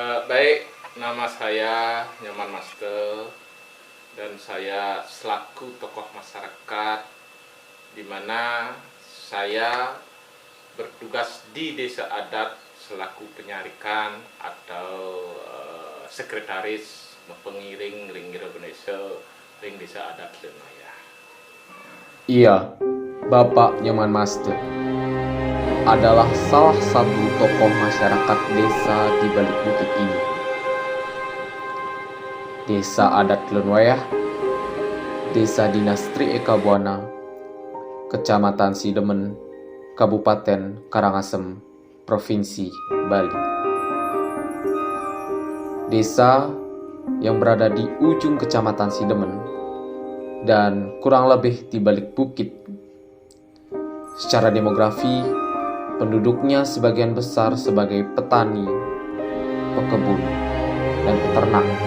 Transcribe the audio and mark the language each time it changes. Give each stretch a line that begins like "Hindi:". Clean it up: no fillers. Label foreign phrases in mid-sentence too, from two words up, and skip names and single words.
Indonesian: Baik, nama saya Nyoman Master dan saya selaku tokoh masyarakat di mana saya bertugas di desa adat selaku penyarikan atau sekretaris pengiring ring Indonesia ring desa adat Lenaya. Iya, Bapak Nyoman Master adalah salah satu tokoh masyarakat desa di balik bukit ini. Desa adat Lenwayah, Desa Dinas Tri Eka Buana, Kecamatan Sidemen, Kabupaten Karangasem, Provinsi Bali. Desa yang berada di ujung Kecamatan Sidemen dan kurang lebih di balik bukit. Secara demografi, penduduknya sebagian besar sebagai petani, pekebun, dan peternak.